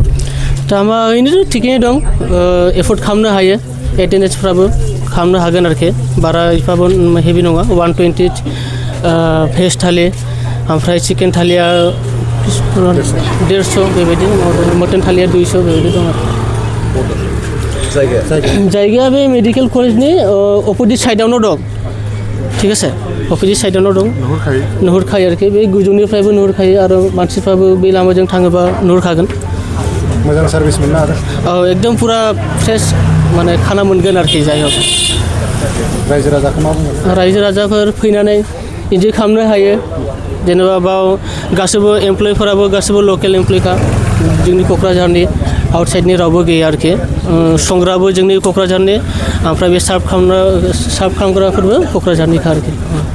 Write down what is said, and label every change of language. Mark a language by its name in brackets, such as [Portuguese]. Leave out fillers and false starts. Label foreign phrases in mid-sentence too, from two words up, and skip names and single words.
[Bodo] दामा ओरैनोथ' थिगैनो दं एफर्ड खालामनो हायो एटेन्डेन्सफ्राबो खालामनो हागोन आरोखि बारा एफाबो हेभि नङा 120 भेज थालि ओमफ्राय चिकेन थालिया 150 बेबायदि मटन थालिया 200 बेबायदि दं आरो जायगाया बे [English] medical college opposite side [Bodo] दं [Hindi] ठीक है [Bodo] अपोजिट साइडआवनो दं नुहुरखायो आरोखि बे गोजौनिफ्रायबो नुहुरखायो आरो मानसिफ्राबो बे लामाजों थाङोबा नुहुरखागोन मोजां सार्भिस मोननो आरो औ एकदम पूरा फ्रेश माने खाना मोनगोन आरोखि जाय हक रायजो राजाखौ मा बुङो रायजो राजाफोर फैनानै इन्जय खालामनो हायो जेनेबा बाव गासिबो एमप्लयफोराबो गासिबो लकेल एमप्लयखा जोंनि क'क्राझारनि आउटसाइडनि रावबो गैया आरोखि संग्राबो जोंनि क'क्राझारनि ओमफ्राय बे सार्भ खालामग्राफोरबो क'क्राझारनिखा आरोखि